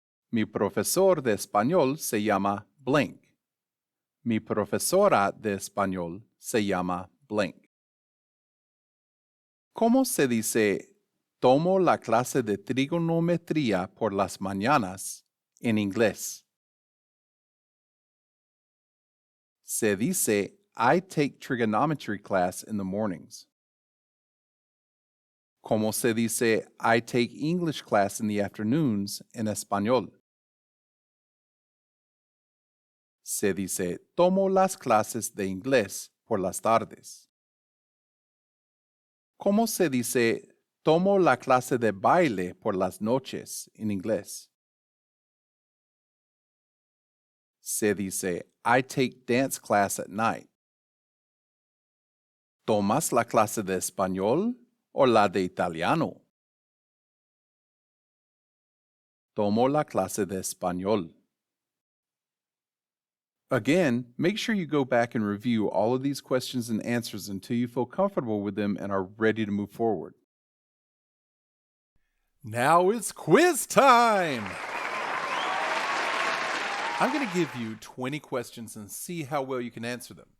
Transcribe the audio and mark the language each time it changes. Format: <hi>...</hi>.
<es>Mi profesor de español se llama blank. Mi profesora de español se llama blank. ¿Cómo se dice tomo la clase de trigonometría por las mañanas en inglés? Se dice,</es> <en>I take trigonometry class in the mornings.</en> <es>Como se dice,</es> <en>I take English class in the afternoons</en> <es>en español. Se dice, tomo las clases de inglés por las tardes. ¿Cómo se dice, tomo la clase de baile por las noches en inglés? Se dice,</es> <en>I take dance class at night.</en> <es>¿Tomas la clase de español o la de italiano? Tomo la clase de español.</es> <en>Again, make sure you go back and review all of these questions and answers until you feel comfortable with them and are ready to move forward. Now it's quiz time! I'm going to give you 20 questions and see how well you can answer them.</en>